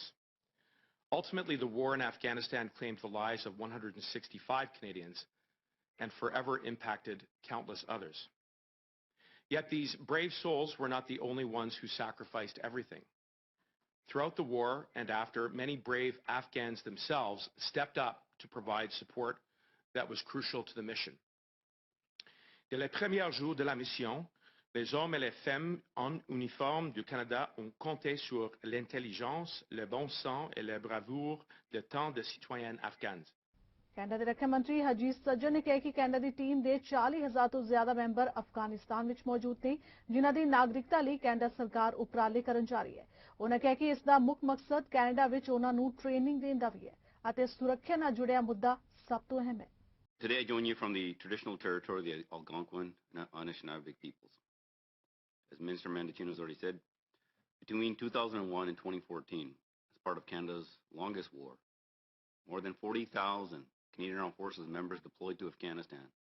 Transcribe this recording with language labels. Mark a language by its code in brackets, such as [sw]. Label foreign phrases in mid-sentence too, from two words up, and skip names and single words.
[en] Ultimately, the war in Afghanistan claimed the lives of 165 Canadians and forever impacted countless others. Yet these brave souls were not the only ones who sacrificed everything. Throughout the war and after, many brave Afghans themselves stepped up to provide support that was crucial to the mission. [fr] Dès les premiers jours de la mission, les hommes et les femmes en uniforme du Canada ont compté sur l'intelligence, le bon sens et la bravoure de tant de citoyens afghans. [pa] ਕੈਨੇਡਾ ਦੇ ਰੱਖਿਆ ਮੰਤਰੀ ਹਰਜੀਤ ਸੱਜਣ ਨੇ ਕਿਹਾ ਕਿ ਕੈਨੇਡਾ ਦੀ ਟੀਮ ਦੇ 40,000 ਤੋਂ ਜ਼ਿਆਦਾ ਮੈਂਬਰ ਅਫਗਾਨਿਸਤਾਨ ਵਿੱਚ ਮੌਜੂਦ ਨੇ ਜਿਨ੍ਹਾਂ ਦੀ ਨਾਗਰਿਕਤਾ ਲਈ ਕੈਨੇਡਾ ਸਰਕਾਰ ਉਪਰਾਲੇ ਕਰਨ ਜਾ ਰਹੀ ਹੈ। ਉਹਨਾਂ ਕਿਹਾ ਕਿ ਇਸ ਦਾ ਮੁੱਖ ਮਕਸਦ ਕੈਨੇਡਾ ਵਿੱਚ ਉਹਨਾਂ ਨੂੰ ਟ੍ਰੇਨਿੰਗ ਦੇਣ ਦਾ ਵੀ ਹੈ ਅਤੇ ਸੁਰੱਖਿਆ ਨਾਲ ਜੁੜਿਆ ਮੁੱਦਾ ਸਭ ਤੋਂ ਅਹਿਮ ਹੈ। [en] Today I join you from the traditional territory of the Algonquin and Anishinaabe peoples. As Minister Mendicino has already said, between 2001 and 2014, as part of Canada's longest war, more than 40,000 Canadian Armed Forces members deployed to Afghanistan.